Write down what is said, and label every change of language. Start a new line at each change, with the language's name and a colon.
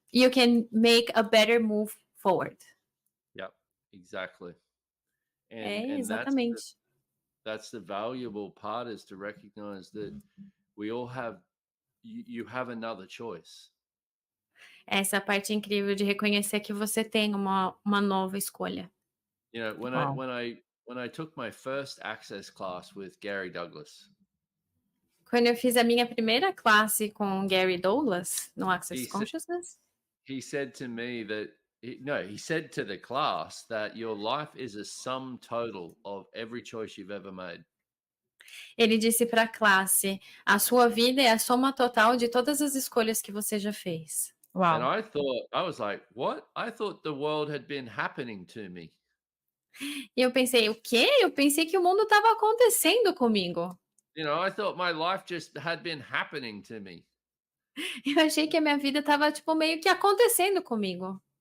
English: you can make a better move forward. Yep, exactly.
Portuguese: É,
English: And
Portuguese: exatamente.
English: that's the valuable part, is to recognize that we all have, you have another choice.
Portuguese: Essa é a parte incrível de reconhecer que você tem uma nova escolha.
English: You know, Wow. when I took my first access class with Gary Douglas,
Portuguese: Quando eu fiz a minha primeira classe com Gary Douglas no Access
English: He sa- Consciousness, he said to me that he said to the class that your life is a sum total of every choice you've ever made.
Portuguese: ele disse para a classe: a sua vida é a soma total de todas as escolhas que você já fez. Uau.
English: And I was like, what? I thought the world had been happening to me.
Portuguese: E eu pensei: o quê? Eu pensei que o mundo estava acontecendo comigo.
English: You know, I thought my life just had been happening to me.
Portuguese: Eu achei que a minha vida estava tipo meio que acontecendo comigo.